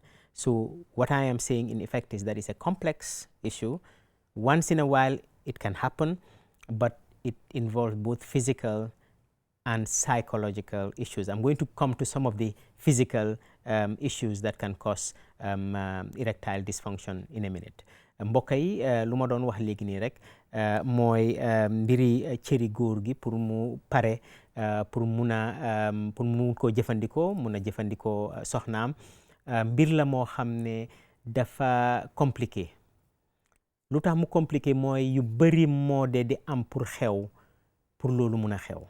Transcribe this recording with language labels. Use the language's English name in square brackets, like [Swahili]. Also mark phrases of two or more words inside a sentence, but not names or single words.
[English] So what I am saying in effect is that it's a complex issue. Once in a while it can happen, but it involves both physical and psychological issues. I'm going to come to some of the physical issues that can cause erectile dysfunction in a minute. [Wolof] mbokk yi lu ma doon wax léegi nii rek mooy mbiri cëri góor gi pour mu pare pour mu ko jëfandikoo mun a jëfandikoo soxnaam mbir la moo xam ne dafa compliqué. lu tax mu compliqué mooy yu bëri moo di am pour xew pour loolu mun a xew.